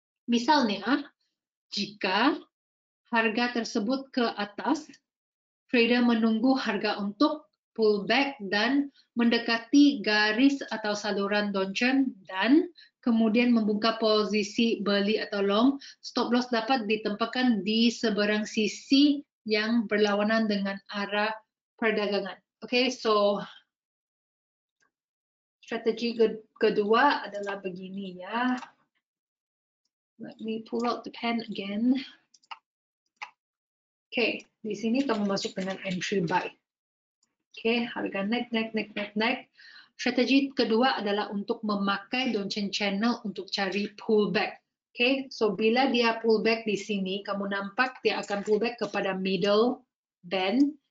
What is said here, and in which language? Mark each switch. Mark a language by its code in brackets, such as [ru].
[id] Misalnya, jika harga tersebut ke atas, trader menunggu harga untuk pullback dan mendekati garis atau saluran downtrend dan kemudian membuka posisi beli atau long. Stop loss dapat ditempatkan di seberang sisi yang berlawanan dengan arah perdagangan. [ms] Okay, so strategi kedua adalah begini ya. [en] Let me pull out the pen again. [ms] Okay, di sini kamu masuk dengan entry buy. Okay, harga naik. Strategi kedua adalah untuk memakai downtrend channel untuk cari pullback. Okay, so bila dia pullback di sini, kamu nampak dia akan pullback kepada middle band.